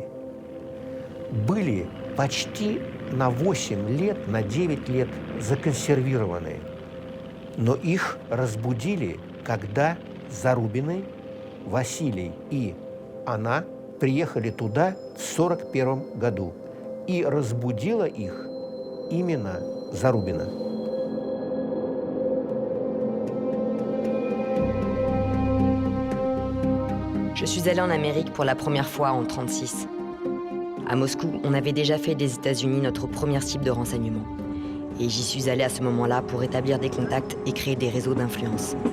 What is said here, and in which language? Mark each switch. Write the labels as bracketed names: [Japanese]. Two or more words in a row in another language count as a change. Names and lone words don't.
[Russian] Были почти на 8 лет, на 9 лет законсервированы. Но их разбудили, когда Зарубины, Василий и она приехали туда в 1941 году. И разбудила их именно Зарубина. [French] Je suis allée en Amérique pour la première fois en 1936. À Moscou, on avait déjà fait des États-Unis notre première cible de renseignement. Et j'y suis allée à ce moment-là pour établir des contacts et créer des réseaux d'influence.